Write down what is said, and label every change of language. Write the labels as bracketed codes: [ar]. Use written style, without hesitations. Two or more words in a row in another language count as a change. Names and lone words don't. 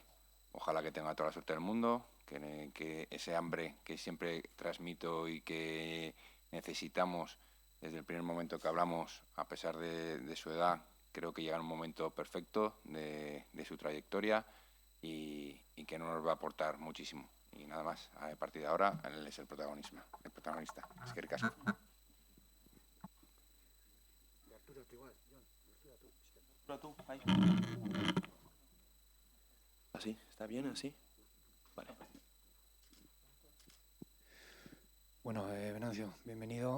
[es] Ojalá que tenga toda la suerte del mundo, que ese hambre que siempre transmito y que necesitamos desde el primer momento que hablamos, a pesar de su edad, creo que llega en un momento perfecto de su trayectoria y que nos va a aportar muchísimo. Y nada más, a partir de ahora él es el protagonista. [eu] Eskerrik asko. [es] ¿Así? ¿Está bien así? Vale. Bueno, Venancio, bienvenido.